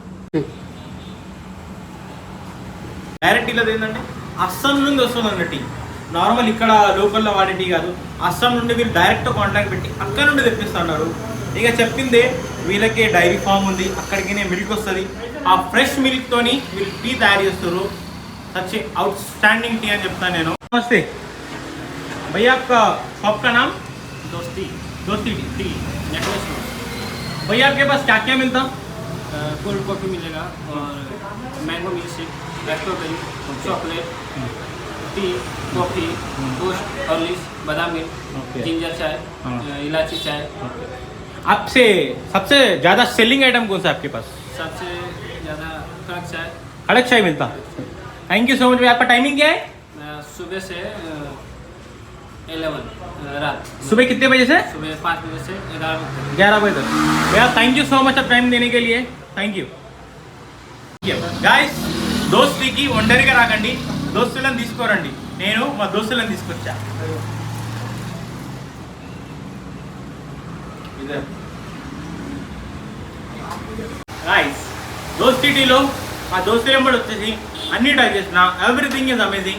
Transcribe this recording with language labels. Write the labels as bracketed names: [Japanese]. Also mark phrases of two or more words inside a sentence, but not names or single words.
[Telugu] డైరెక్ట్ టీలో ఏంటంటే అస్సాం నుండి వస్తుందండి టీ. నార్మల్ ఇక్కడ లోకల్లో వాడే టీ కాదు, అస్సాం నుండి వీళ్ళు [English] direct contact [Telugu] పెట్టి అక్కడ నుండి తెప్పిస్తున్నారు. ఇక చెప్పిందే, వీళ్ళకి [English] dairy farm [Telugu] ఉంది, అక్కడికి మిల్క్ వస్తుంది. ఆ [English] fresh milk [Telugu] తోని వీళ్ళు టీ తయారు చేస్తారు. [English] such outstanding tea [Telugu] అని చెప్తాను నేను. [Hindi] నమస్తే भैया, आपका शॉप का नाम? दोस्ती टी. नेकलेस रोड. भैया आपके पास क्या क्या मिलता? [English] cold coffee [Hindi] मिलेगा और [English] mango milk shake, strawberry, chocolate, tea, coffee, toast, Horlicks, बादाम milk, ginger [Hindi] चाय, इलायची चाय. आपसे सबसे ज़्यादा [English] selling item [Hindi] कौन सा है आपके पास? सबसे ज़्यादा कड़क चाय. कड़क चाय मिलता. [English] thank you so much. [Hindi] आपका टाइमिंग क्या है? सुबह से 11 रात. सुबह कितने बजे से? सुबह 5 बजे से 11 बजे तक. भैया [English] thank you so much [Hindi] आप टाइम देने के लिए. [English] thank you. [Telugu] గాయస్, దోస్త్ టీకి ఒంటరిగా రాకండి, దోస్తులను తీసుకోరండి. నేను మా దోస్తులను తీసుకొచ్చా. గాయస్, దోస్త్ టీలో మా దోస్తులు ఎంబడి వచ్చేసి అన్ని ట్రై చేసిన, [English] everything is amazing.